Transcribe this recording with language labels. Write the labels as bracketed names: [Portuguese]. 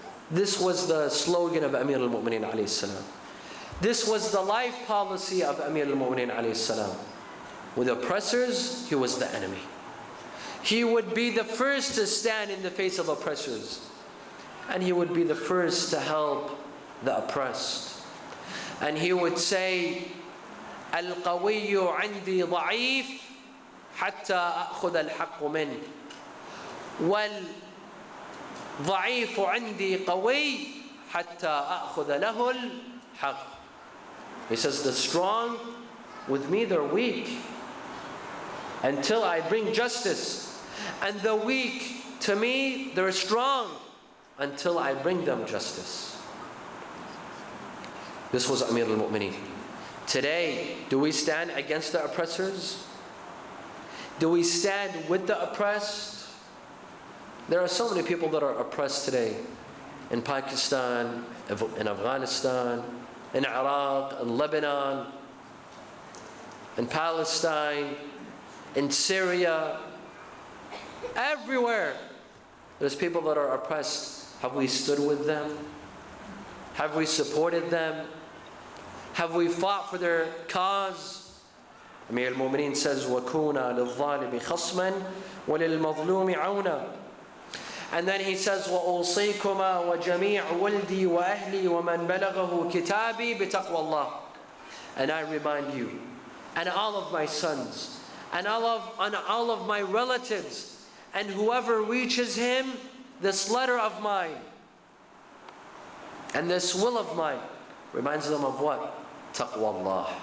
[English] This was the slogan of Amir al-Mu'mineen alayhi salam. This was the life policy of Amir al-Mu'mineen alayhi salam. With oppressors, he was the enemy. He would be the first to stand in the face of oppressors. And he would be the first to help the oppressed. And he would say, [Arabic] القوي عندي ضعيف حتى أخذ الحق منه والضعيف عندي قوي حتى أخذ له الحق. [English] He says, the strong with me, they're weak until I bring justice, and the weak to me, they're strong until I bring them justice. This was Amir al-Mu'mineen. Today, do we stand against the oppressors? Do we stand with the oppressed? There are so many people that are oppressed today. In Pakistan, in Afghanistan, in Iraq, in Lebanon, in Palestine, in Syria. Everywhere, there's people that are oppressed. Have we stood with them? Have we supported them? Have we fought for their cause? Amir al-Mu'mineen says, [Arabic] وَكُونَا لِلظَّالِمِ خَصْمًا وَلِلْمَظْلُومِ عَوْنًا. [English] And then he says, [Arabic] وَأُوصِيكُمَا وَجَمِيعُ وَلْدِي وَأَهْلِي وَمَنْ بَلَغَهُ كِتَابِي بِتَقْوَى اللَّهِ. [English] And I remind you, and all of my sons, and all of my relatives, and whoever reaches him, this letter of mine, and this will of mine, reminds them of what? Taqwa Allah.